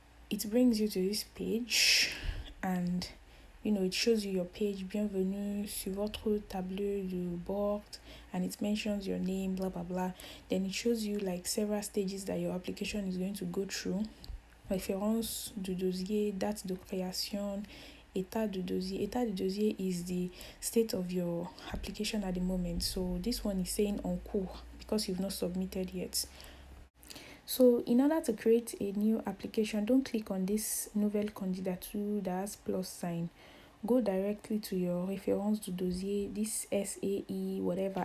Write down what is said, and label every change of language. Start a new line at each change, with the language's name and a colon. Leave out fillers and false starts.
English: It brings you to this page, and it shows you your page,
French: bienvenue sur votre tableau de bord,
English: and it mentions your name, blah blah blah. Then it shows you like several stages that your application is going to go through.
French: Référence du dossier, date de création, état du dossier.
English: État du dossier is the state of your application at the moment. So this one is saying en cours because you've not submitted yet. So in order to create a new application, don't click on this nouvelle candidature that has plus sign. Go directly to your référence du dossier, this SAE, whatever.